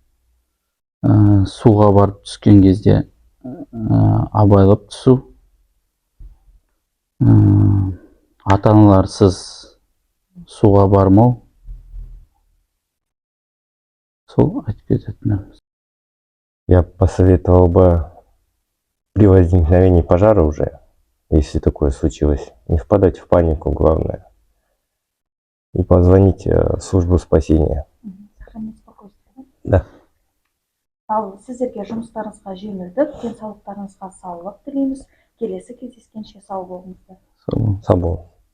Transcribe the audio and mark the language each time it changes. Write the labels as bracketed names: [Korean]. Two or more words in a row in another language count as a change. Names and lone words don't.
[Kazakh] Суға барып түскен кезде абайлап түсу. Ата-аналарсыз суға бармау. Сол айтып кететініміз. [Russian] Я посоветовал бы при возникновении пожара уже, если такое случилось, не впадать в панику, главное, и позвонить в службу спасения. Сохранить спокойствие. Да. [Kazakh] Ал сіздерге жұмыстарыңызға жеңілдік, денсаулықтарыңызға саулық тілейміз. Келесі кездескенше сау болыңыздар. Сау болыңыз.